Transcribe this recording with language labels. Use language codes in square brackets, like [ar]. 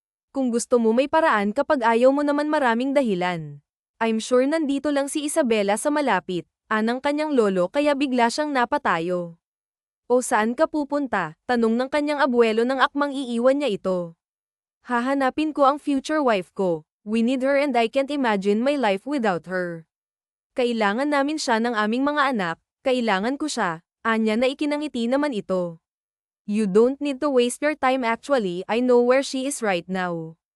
[tl] Kung gusto mo may paraan kapag ayaw mo naman maraming dahilan. [en] I'm sure [tl] nandito lang si Isabela sa malapit, anang kanyang lolo kaya bigla siyang napatayo. O saan ka pupunta? Tanong ng kanyang abuelo nang akmang iiwan niya ito. Hahanapin ko ang [en] future wife [tl] ko. [en] We need her and I can't imagine my life without her. [tl] Kailangan namin siya ng aming mga anak, kailangan ko siya, anya na ikinangiti naman ito. [en] You don't need to waste your time actually, I know where she is right now.